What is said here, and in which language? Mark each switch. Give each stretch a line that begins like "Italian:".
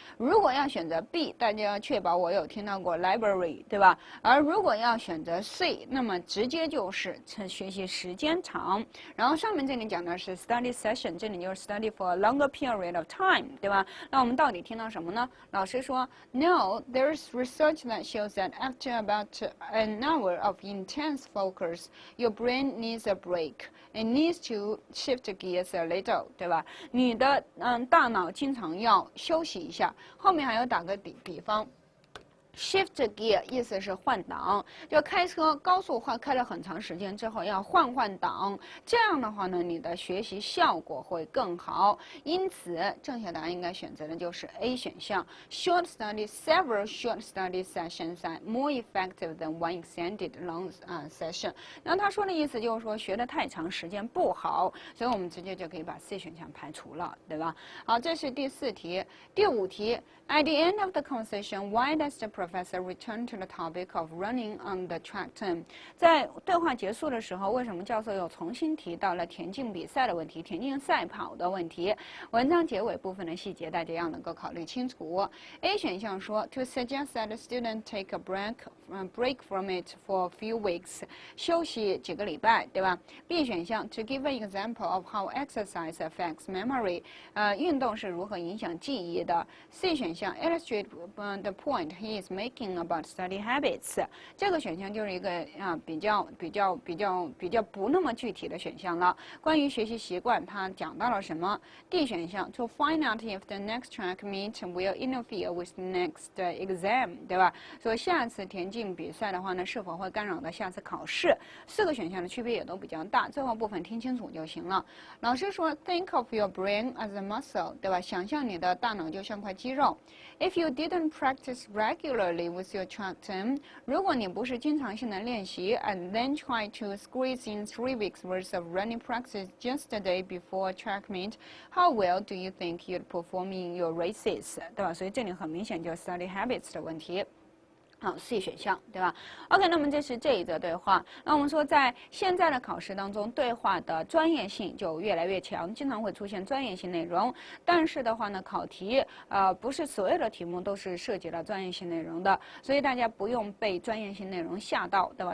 Chinese: 如果要选择 B， 大家要确保我有听到过 library， 对吧？而如果要选择 C， 那么直接就是学习时间长。然后上面这里讲的是
English: study session，
Chinese: 这里就是
English: study for a longer period of time，
Chinese: 对吧？那我们到底听到什么呢？老师说
English: No, there's research that shows that after about an hour of intense focus, your brain needs a break. It needs to shift gears a little，
Chinese: 对吧？你的大脑经常要休息一下。后面还有打个比方。Shift gear 意思是换挡，就开车高速开了很长时间之后要换挡，这样的话呢，你的学习效果会更好。因此，正确答案应该选择的就是 A 选项。
English: Several short study sessions are more effective than one extended long session。
Chinese: 然后他说的意思就是说学得太长时间不好，所以我们直接就可以把 C 选项排除了，对吧？好，这是第4题。第5题。
English: At the end of the conversation, why does the professor return to the topic of running on the track term？
Chinese: 在对话结束的时候，为什么教授又重新提到了田径比赛的问题、田径赛跑的问题？文章结尾部分的细节，大家要能够考虑清楚。 A 选项说
English: ，to suggest that the student take a break from it for a few weeks，
Chinese: 休息几个礼拜，对吧？ B 选项
English: to give an example of how exercise affects memory，
Chinese: 运动是如何影响记忆的。C 选项
English: illustrate the point he is making about study habits？
Chinese: 这个选项就是一个比较不那么具体的选项了。关于学习习惯，它讲到了什么 ？D 选项
English: to find out if the next track meet will interfere with the next exam，
Chinese: 对吧？说下次田径比赛的话呢，是否会干扰到下次考试？4个选项的区别也都比较大，最后部分听清楚就行了。老师说
English: ，Think of your brain as a muscle，
Chinese: 对吧？想象你的大脑就像块肌肉。
English: If you didn't practice regularly with your track team，
Chinese: 如果你不是经常性的练习
English: ，and then try to squeeze in 3 weeks worth of running practice just a day before track meet，how well do you think you'd perform in your races，
Chinese: 对吧？所以这里很明显就是
English: study habits
Chinese: 的问题。好 ，C 选项，对吧 ？OK， 那么这是这一则对话。那我们说，在现在的考试当中，对话的专业性就越来越强，经常会出现专业性内容。但是的话呢，考题不是所有的题目都是涉及了专业性内容的，所以大家不用被专业性内容吓到，对吧？